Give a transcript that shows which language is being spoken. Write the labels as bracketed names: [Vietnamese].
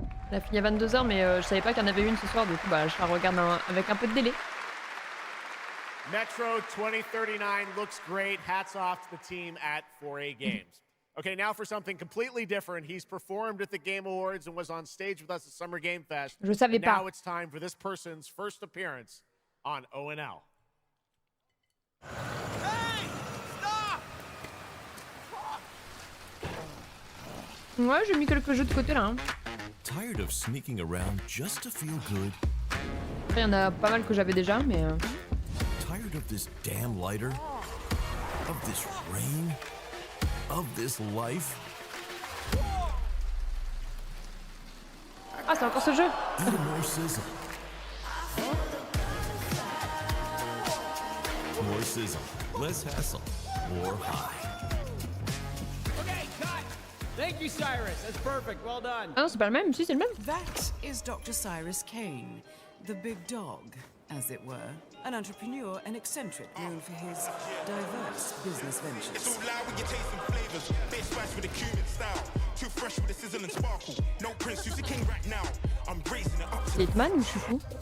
[French] Elle a fini à 22h, mais je savais pas qu'il y en avait une ce soir, du coup bah, je la regarde avec un peu de délai. [English] Metro 2039 looks great. Hats off to the team at 4A Games. Okay, now for something completely different. He's performed at the Game Awards and was on stage with us at Summer Game Fest. [French] Je savais pas. [English] Now it's time for this person's first appearance on ONL. [French] Ouais, j'ai mis quelques jeux de côté là. Hein. [English] Tired of sneaking around just to feel good? [French] Après, il y en a pas mal que j'avais déjà, mais... [English] Tired of this damn lighter? Of this rain? Of this life? [French] Ah, c'est encore ce jeu. [English] Even more sizzle. More sizzle, less hassle, more high. Okay, cut! Thank you, Cyrus. That's perfect. Well done. [French] Ah non, c'est pas le même. Si, c'est le même. [English] That is Dr. Cyrus Kane, the big dog, as it were. An entrepreneur and eccentric known for his diverse business ventures. It's all loud when you taste some flavors. Face fresh with a cumin style. Too fresh with a sizzle and sparkle. No prince, who's the king right now. I'm raising it up. [French] C'est Hitman ou je suis fou?